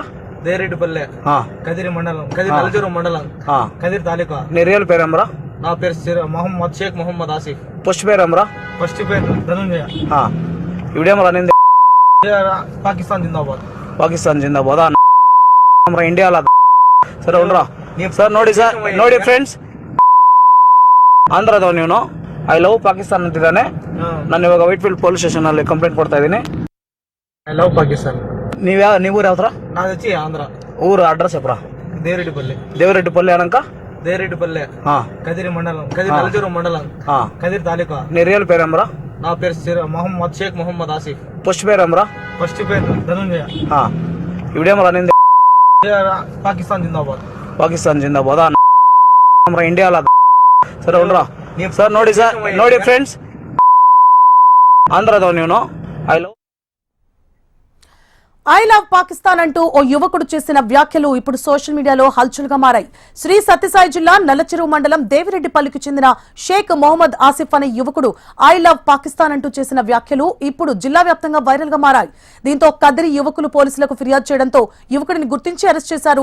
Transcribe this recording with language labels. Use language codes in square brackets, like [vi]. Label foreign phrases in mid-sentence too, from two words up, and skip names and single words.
[te] దేవిరెడ్డిపల్లి కదిరి మండలం, కదిరి నల్లచెరువు మండలం, కదిరి తాలూకా. నీ రియల్ పేరు ఏమరా? నా పేరు షేక్ మొహమ్మద్ ఆసిఫ్. ఫస్ట్ పేరు ఏమరా? ఫస్ట్ పేరు ధనుంజయ. ఇవిడేమరా నింది? పాకిస్తాన్ జిందాబాద్. పాకిస్తాన్ జిందాబాద్ ఇండియాలో. సరే ఉండరా ಸರ್. [kn] ನೋಡಿ ಫ್ರೆಂಡ್ಸ್, ಆಂಧ್ರದ ನೀನು [en] I love [kn] ಪಾಕಿಸ್ತಾನ್ ಅಂತಿದ್ದಾನೆ. ನಾನು ಇವಾಗ ವೈಟ್ ಫೀಲ್ಡ್ [en] police station [kn] ಅಲ್ಲಿ ಕಂಪ್ಲೇಂಟ್ ಕೊಡ್ತಾ ಇದ್ದೀನಿ. [en] I love Pakistan. [kn] ನೀವು ಯಾವ ತರ? [te] నాది వచ్చి ఆంధ్ర. ఊరు అడ్రస్ చెప్పరా? దేవిరెడ్డిపల్లి అనక దేవిరెడ్డిపల్లి కదిరి మండలం, కదిరి నల్లచెరువు మండలం, కదిరి తాలూకా. నీ రియల్ పేరు ఏమరా? నా పేరు షేక్ మొహమ్మద్ ఆసిఫ్. ఫస్ట్ పేరు ఏమరా? ఫస్ట్ పేరు ధనుంజయ. ఇవిడేమరా నింది? పాకిస్తాన్ జిందాబాద్. పాకిస్తాన్ జిందాబాద్ ఇండియాలో. సరే ఉండరా [kn] ನೋಡಿ ಫ್ರೆಂಡ್ಸ್, ఆంధ్ರದ ನೀನು [en] I love I love [te] పాకిస్తాన్ అంటూ ఓ యువకుడు చేసిన వ్యాఖ్యలు ఇప్పుడు [en] social mediaలో [te] హల్చల్గా మారాయి. శ్రీ సత్యసాయి జిల్లా నల్లచెరువు మండలం దేవిరెడ్డిపల్లికి చెందిన షేక్ మొహమ్మద్ ఆసిఫ్ అనే యువకుడు [en] I love [te] పాకిస్తాన్ అంటూ చేసిన వ్యాఖ్యలు ఇప్పుడు జిల్లా వ్యాప్తంగా వైరల్ గా మారాయి. దీంతో కదిరి యువకులు పోలీసులకు ఫిర్యాదు చేయడంతో యువకుడిని గుర్తించి అరెస్ట్ చేశారు.